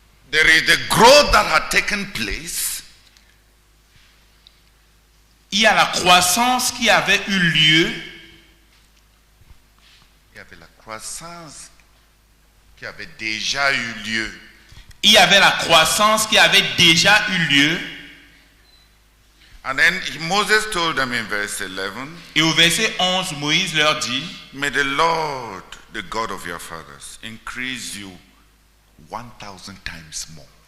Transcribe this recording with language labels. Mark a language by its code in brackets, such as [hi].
[en] There is the growth that had taken place. [fr] Il y a la croissance qui avait eu lieu. Il y avait la croissance qui avait déjà eu lieu. Il y avait la croissance qui avait déjà eu lieu. [en] And then Moses told them in verse 11, [fr] Et au verset 11, Moïse leur dit, [en] may the Lord, the God of your fathers, increase you 1,000 times more.